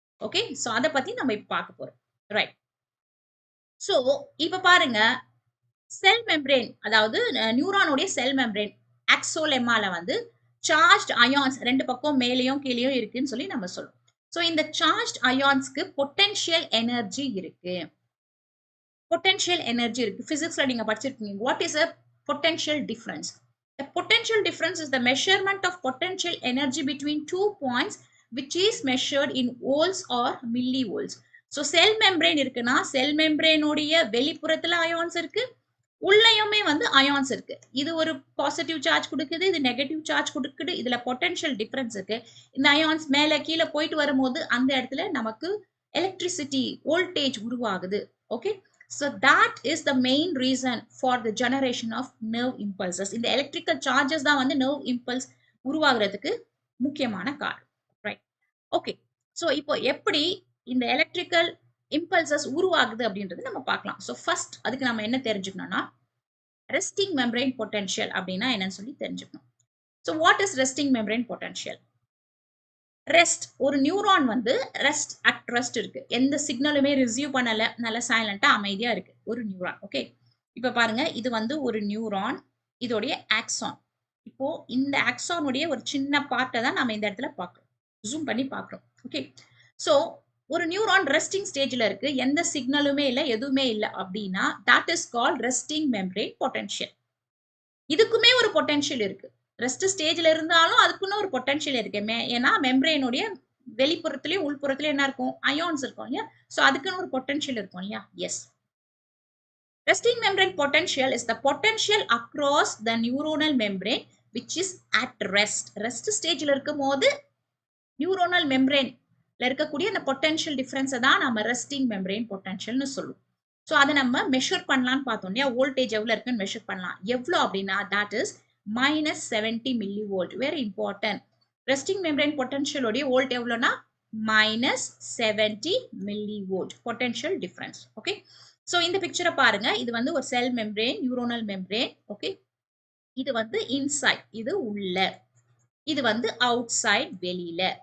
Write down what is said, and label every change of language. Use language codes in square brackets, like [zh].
[ta] Okay, so அத பத்தி நம்ம இப்ப பார்க்க போறோம். ரைட். சோ இப்ப பாருங்க, செல் மெம்பரேன், அதாவது நியூரானுடைய செல் மெம்பரேன் ஆக்சோலெமால வந்து சார்ஜ்ட் அயான்ஸ் ரெண்டு பக்கம் மேலேயும் கீழேயும் இருக்குன்னு சொல்லி நம்ம சொல்றோம். சோ இந்த சார்ஜ்ட் அயான்ஸ்க்கு பொட்டன்ஷியல் எனர்ஜி இருக்கு. பொட்டன்ஷியல் எனர்ஜி இருக்கு. பிசிக்ஸ்ல நீங்க படிச்சிருக்கீங்க. [en] What is a potential difference? The potential difference is the measurement of potential energy between 2 points which is measured in volts or millivolts. [ta] So cell membrane இருக்குன்னா cell membrane உடைய வெளிப்புறத்துல ions இருக்கு, உள்ளேயுமே வந்து ions இருக்கு. இது ஒரு பாசிட்டிவ் சார்ஜ் கொடுக்குது, இது negative charge கொடுக்குது. இதுல பொட்டன்ஷியல் டிஃபரன்ஸ் இருக்கு. இந்த அயான்ஸ் மேல கீழே போயிட்டு வரும்போது அந்த இடத்துல நமக்கு எலக்ட்ரிசிட்டி வோல்டேஜ் உருவாகுது. [en] Okay, so that is the main reason for the generation of nerve impulses. [ta] இந்த electrical charges தான் வந்து nerve impulse உருவாகிறதுக்கு முக்கியமான காரணம். ரைட். ஓகே, சோ இப்போ எப்படி இந்த எலக்ட்ரிக்கல் impulses உருவாகுது அப்படின்றது நம்ம பார்க்கலாம். சோ ஃபர்ஸ்ட் அதுக்கு நம்ம என்ன தெரிஞ்சுக்கணும்னா resting membrane potential அப்படின்னா என்னன்னு சொல்லி தெரிஞ்சுக்கணும். [en] So what is resting membrane potential? [ta] Rest, ஒரு நியூரான் வந்து ரெஸ்ட் அட் ரெஸ்ட் இருக்கு. எந்த சிக்னலுமே ரிசீவ் பண்ணல, நல்ல சைலண்டா அமைதியா இருக்கு ஒரு நியூரான். ஓகே, இப்ப பாருங்க, இது வந்து ஒரு நியூரான், இதோடைய ஆக்சான். இப்போ இந்த ஆக்சானுடைய ஒரு சின்ன பார்ட்டை தான் நம்ம இந்த இடத்துல பார்க்கிறோம், ஜூம் பண்ணி பார்க்கிறோம். ஓகே, சோ ஒரு நியூரான் ரெஸ்டிங் ஸ்டேஜ்ல இருக்கு, எந்த சிக்னலுமே இல்லை, எதுவுமே இல்லை அப்படின்னா [en] that is called resting membrane potential. [ta] இதுக்குமே ஒரு பொட்டன்ஷியல் இருக்கு. ரெஸ்ட் ஸ்டேஜ்ல இருந்தாலும் அதுக்குன்னு ஒரு பொட்டன்ஷியல் இருக்கு. ஏன்னா மெம்பரேனுடைய வெளிப்புறத்திலயும் உள்புறத்திலயும் என்ன இருக்கும், அயான்ஸ் இருக்கும் இல்லையா. சோ அதுக்குன்னு ஒரு பொட்டன்ஷியல் இருக்கும் இல்லையா. [en] Yes, resting membrane potential is the potential across the neuronal membrane which is at rest. [ta] Rest ஸ்டேஜ்ல இருக்கும்போது நியூரோனல் மெம்பரேன்ல இருக்கக்கூடிய அந்த பொட்டன்ஷியல் டிஃபரன்ஸை தான் நம்ம ரெஸ்டிங் மெம்பரேன் பொட்டன்ஷியல்னு சொல்லுவோம். சோ அதை நம்ம மெஷர் பண்ணலாம்னு பார்த்தோம் இல்லையா. வோல்டேஜ் எவ்வளவு இருக்குன்னு மெஷர் பண்ணலாம். எவ்வளவு அப்படின்னா [en] that is -70 millivolt. Very important. [ta] Resting membrane potential உடைய volt எவ்வளவுனா -70 millivolt potential difference. Okay, so இந்த பிக்சரை பாருங்க, இது வந்து ஒரு செல் மெம்பரேன், நியூரோனல் மெம்பரேன். ஓகே, இது வந்து இன்சைட், இது உள்ள, இது வந்து அவுட் சைட், வெளியில.